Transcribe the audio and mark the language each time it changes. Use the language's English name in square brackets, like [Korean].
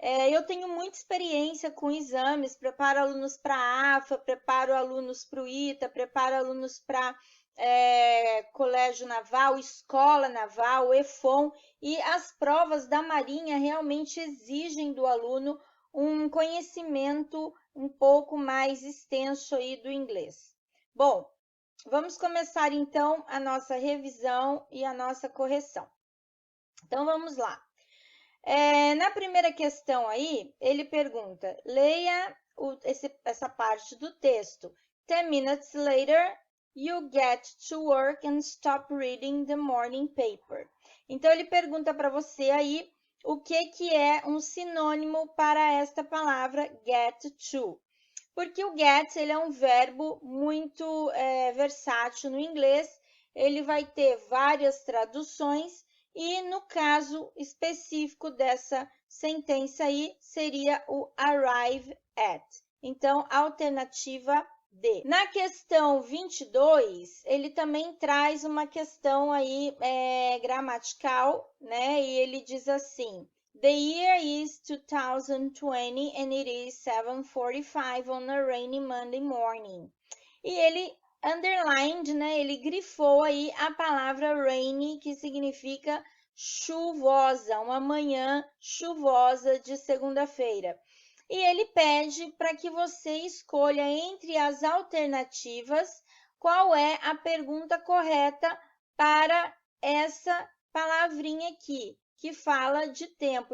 [Portuguese] Eu tenho muita experiência com exames, preparo alunos para a AFA, preparo alunos para o ITA, preparo alunos para Colégio Naval, Escola Naval, EFON, e as provas da Marinha realmente exigem do aluno um conhecimento um pouco mais extenso aí do inglês. Bom, vamos começar então a nossa revisão e a nossa correção. Então, vamos lá. Na primeira questão aí, ele pergunta, leia essa parte do texto. [English] 10 minutes later, you get to work and stop reading the morning paper. [Portuguese] Então, ele pergunta para você aí o que é um sinônimo para esta palavra get to. Porque o get ele é um verbo muito versátil no inglês, ele vai ter várias traduções e no caso específico dessa sentença aí seria o arrive at. Então, alternativa D. Na questão 22, ele também traz uma questão aí gramatical, né? E ele diz assim: [English] The year is 2020 and it is 7:45 on a rainy Monday morning. [Portuguese] E ele underlined, né? Ele grifou aí a palavra rainy, que significa chuvosa, uma manhã chuvosa de segunda-feira. E ele pede para que você escolha entre as alternativas qual é a pergunta correta para essa palavrinha aqui, que fala de tempo.